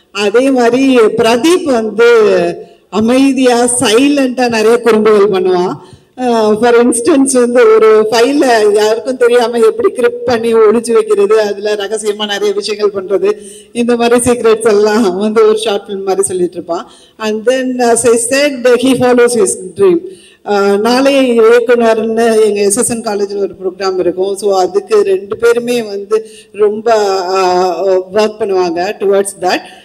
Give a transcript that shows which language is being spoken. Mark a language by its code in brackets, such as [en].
[ta] அதே மாதிரி பிரதீப் வந்து அமைதியாக சைலண்ட்டாக நிறைய குறும்புகள் பண்ணுவான். ஃபார் இன்ஸ்டன்ஸ் வந்து ஒரு ஃபைல யாருக்கும் தெரியாமல் எப்படி கிரிப்ட் பண்ணி ஒழிச்சு வைக்கிறது, அதில் ரகசியமாக நிறைய விஷயங்கள் பண்ணுறது, இந்த மாதிரி சீக்ரெட்ஸ் எல்லாம் வந்து ஒரு ஷார்ட் ஃபிலிம் மாதிரி சொல்லிட்டு இருப்பான். [en] And then as I said, he follows his dream. [ta] நாளைய இயக்குனர்னு எங்கள் SSN காலேஜில் ஒரு ப்ரோக்ராம் இருக்கும். ஸோ அதுக்கு 2 பேருமே வந்து ரொம்ப ஒர்க் பண்ணுவாங்க [en] Towards that.